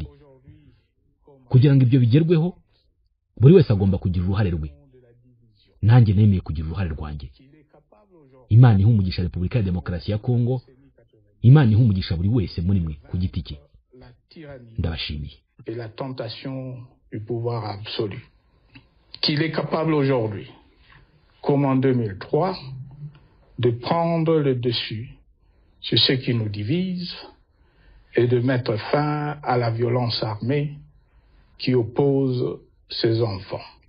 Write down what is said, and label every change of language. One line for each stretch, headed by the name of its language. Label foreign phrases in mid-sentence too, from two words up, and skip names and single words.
Kinyarwanda: Kugira ngo ibyo bigerweho, buri wese agomba kugira uruhare rwe. Nanjye nemeye kugira uruhare rwanjye. Imana ihumugisha Repubulika ya Demokarasi ya Kongo, Imana ihumugisha buri wese muri mwe ku giti cye. Ndabashimiye.
French: Et la tentation du pouvoir absolu. Qu'il est capable aujourd'hui, comme en 2003, de prendre le dessus sur ce qui nous divise et de mettre fin à la violence armée qui oppose ses enfants.